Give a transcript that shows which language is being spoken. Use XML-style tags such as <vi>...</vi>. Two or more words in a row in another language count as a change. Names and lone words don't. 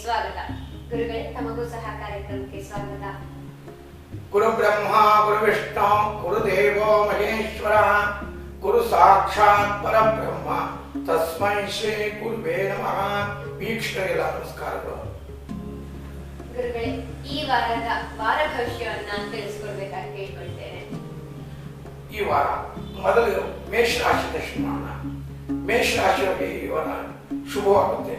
<kn>ಸ್ವಾಗತ. ಗುರುಗಳೇ, ತಮಗೂ ಸಹ ಕಾರ್ಯಕ್ರಮಕ್ಕೆ ಸ್ವಾಗತ.</kn> <sa>ಗುರು ಬ್ರಹ್ಮ ಗುರು ವಿಷ್ಣು ಗುರುದೇವೋ ಮಹೇಶ್ವರ ಗುರು ಸಾಕ್ಷಾತ್ ಪರಬ್ರಹ್ಮ ತಸ್ಮೈ ಶ್ರೀ ಗುರುವೇ ನಮಃ.</sa> <kn>ವೀಕ್ಷಕರಿಗೆಲ್ಲ ನಮಸ್ಕಾರಗಳು. ಗುರುಗಳೇ, ಈ ವಾರದ ವಾರ ಭವಿಷ್ಯವನ್ನ ತಿಳಿಸ್ಕೊಡ್ಬೇಕಾಗಿ ಕೇಳ್ಕೊಳ್ತೇನೆ. ಈ ವಾರ ಮೊದಲು ಮೇಷರಾಶಿ ದರ್ಶನ ಮಾಡೋಣ. ಮೇಷರಾಶಿಯವರಿಗೆ ಈ ವಾರ ಶುಭವಾಗುತ್ತೆ.</kn>